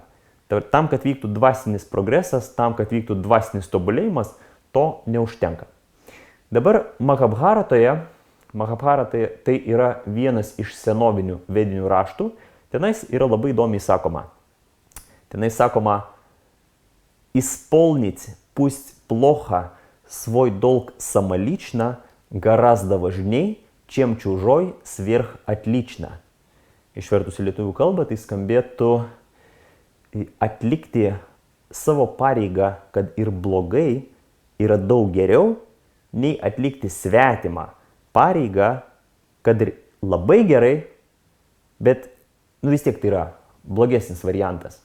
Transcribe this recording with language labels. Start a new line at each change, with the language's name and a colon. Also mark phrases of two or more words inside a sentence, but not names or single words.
Lithuanian: Tam, kad vyktų dvasinis progresas, tam, kad vyktų dvasinis tobulėjimas, to neužtenka. Dabar Mahabharatoje tai yra vienas iš senovinių vedinių raštų, tenais yra labai įdomiai sakoma. Tenais sakoma,
Russian: исполнить пусть плохо свой долг самолично гораздо важней, чем чужой сверхотлично.
Lithuanian: Išvertus į lietuvių kalbą, tai skambėtų atlikti savo pareigą, kad ir blogai, yra daug geriau, nei atlikti svetimą pareigą, kad ir labai gerai, bet vis tiek tai yra blogesnis variantas.